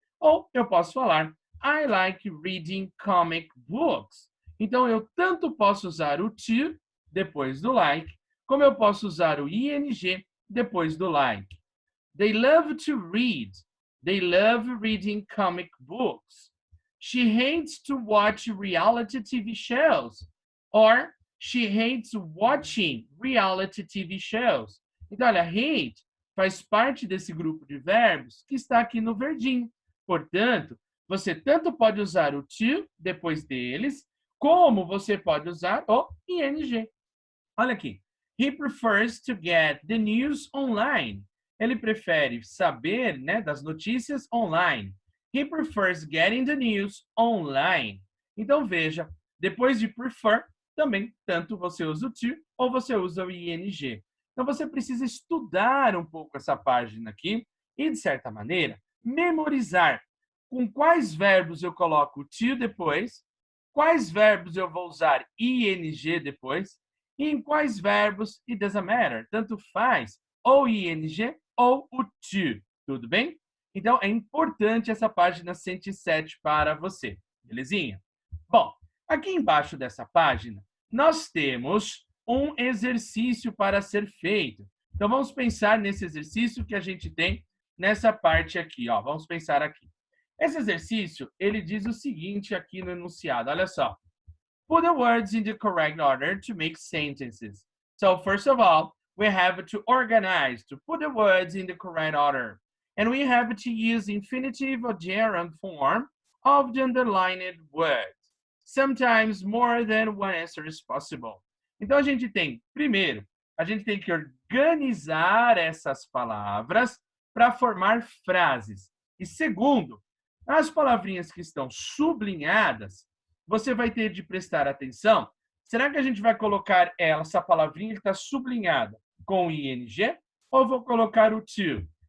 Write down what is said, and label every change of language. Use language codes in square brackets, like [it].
[pt] Ou eu posso falar, [en] I like reading comic books. [pt] Então, eu tanto posso usar o to depois do like, como eu posso usar o ing depois do like. [en] They love to read. They love reading comic books. She hates to watch reality TV shows. Or she hates watching reality TV shows. [pt] Então, olha, hate faz parte desse grupo de verbos que está aqui no verdinho. Portanto, você tanto pode usar o to depois deles, como você pode usar o ing. Olha aqui. [en] He prefers to get the news online. [pt] Ele prefere saber, né, das notícias online. [en] He prefers getting the news online. [pt] Então, veja, depois de prefer, também tanto você usa o to ou você usa o ing. Então, você precisa estudar um pouco essa página aqui e, de certa maneira, memorizar com quais verbos eu coloco o to depois, quais verbos eu vou usar ing depois, e em quais verbos [en] it doesn't matter, [pt] tanto faz, ou ing ou o to, tudo bem? Então, é importante essa página 107 para você, belezinha? Bom, aqui embaixo dessa página, nós temos um exercício para ser feito. Então, vamos pensar nesse exercício que a gente tem nessa parte aqui, ó. Vamos pensar aqui. Esse exercício, ele diz o seguinte aqui no enunciado, olha só. [en] Put the words in the correct order to make sentences. So, first of all, we have to organize, to put the words in the correct order. And we have to use infinitive or gerund form of the underlined word. Sometimes more than one answer is possible. [pt] Então, a gente tem, primeiro, a gente tem que organizar essas palavras para formar frases. E segundo, as palavrinhas que estão sublinhadas, você vai ter de prestar atenção. Será que a gente vai colocar essa palavrinha que está sublinhada com ing ou vou colocar o to?